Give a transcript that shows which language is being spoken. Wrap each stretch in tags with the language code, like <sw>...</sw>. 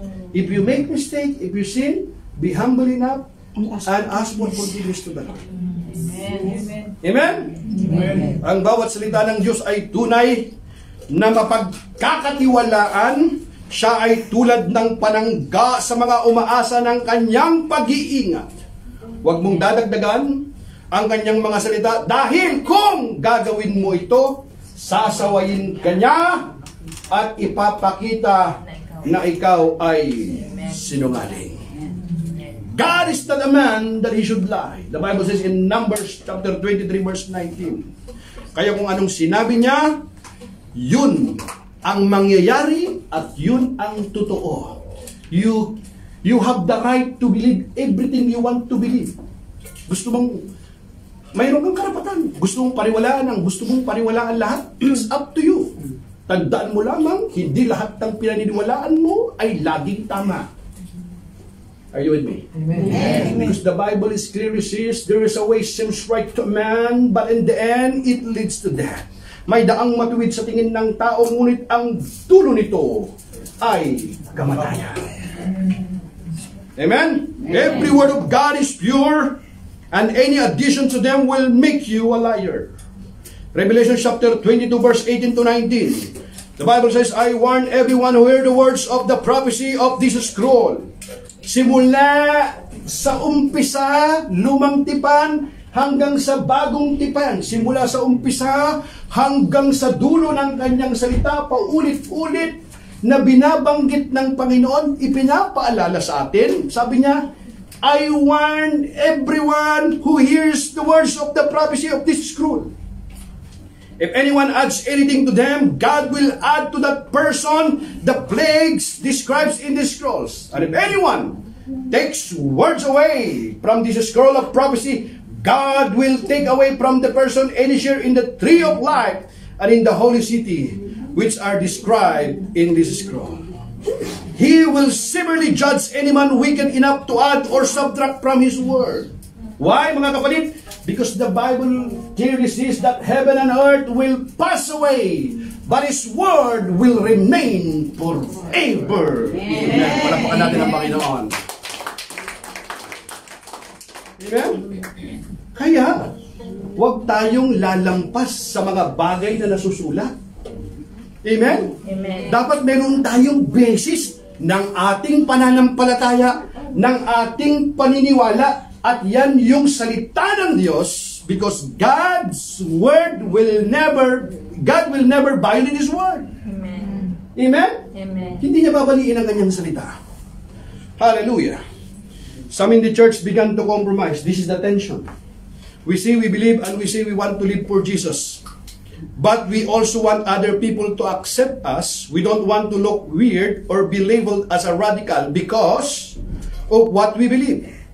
<en>If you make mistake, if you sin, be humble enough and ask for forgiveness to the Lord. Amen. Amen? Amen.</en> <tl>Ang bawat salita ng Diyos ay tunay na mapagkakatiwalaan. Siya ay tulad ng panangga sa mga umaasa ng kanyang pag-iingat. Huwag mong dadagdagan ang kanyang mga salita dahil kung gagawin mo ito, sasawayin ka niya at ipapakita na ikaw ay sinungaling.</tl> <en>God is not a man that He should lie. The Bible says in Numbers chapter 23 verse 19.</en> <tl>Kaya kung anong sinabi niya, yun ang mangyayari at yun ang totoo.</tl> <en>You have the right to believe everything you want to believe.</en> <tl>Gusto mong mayroon kang karapatan. Gusto mong paniwalaan lahat.</tl> <en>It's up to you.</en> <tl>Tandaan mo lamang, hindi lahat ng pinaniniwalaan mo ay laging tama.</tl> <en>Are you with me?</en> <tl>Amen.</tl> <en>Because the Bible is clearly says, there is a way seems right to a man, but in the end, it leads to death.</en> <tl>May daang matuwid sa tingin ng tao, ngunit ang dulo nito ay kamatayan. Amen?</tl> <en>Every word of God is pure, and any addition to them will make you a liar. Revelation chapter 22 verse 18 to 19. The Bible says, I warn everyone who hear the words of the prophecy of this scroll.</en> <tl>Simula sa umpisa, lumang tipan, hanggang sa bagong tipan. Simula sa umpisa, hanggang sa dulo ng kanyang salita, paulit-ulit na binabanggit ng Panginoon, ipinapaalala sa atin. Sabi niya,</tl> <en>I warn everyone who hears the words of the prophecy of this scroll. If anyone adds anything to them, God will add to that person the plagues described in the scrolls. And if anyone takes words away from this scroll of prophecy, God will take away from the person any share in the tree of life and in the holy city, which are described in this scroll. He will severely judge any man wicked enough to add or subtract from His word. Why,</en> <tl>mga kapatid?</tl> <en>Because the Bible clearly says that heaven and earth will pass away, but His word will remain forever. Amen.</en> <tl>Palapakan natin ang Panginoon. Amen? Kaya, huwag tayong lalampas sa mga bagay na nasusulat. Amen? Amen. Dapat meron tayong basis ng ating pananampalataya, ng ating paniniwala, at yan yung salita ng Diyos,</tl> <en>because God will never violate His word.</en> <tl>Amen. Amen? Amen. Hindi niya babaliin ang kanyang salita. Hallelujah.</tl> <en>Some in the church began to compromise. This is the tension. We say we believe and we say we want to live for Jesus. But we also want other people to accept us. We don't want to look weird or be labeled as a radical because of what we believe.</en>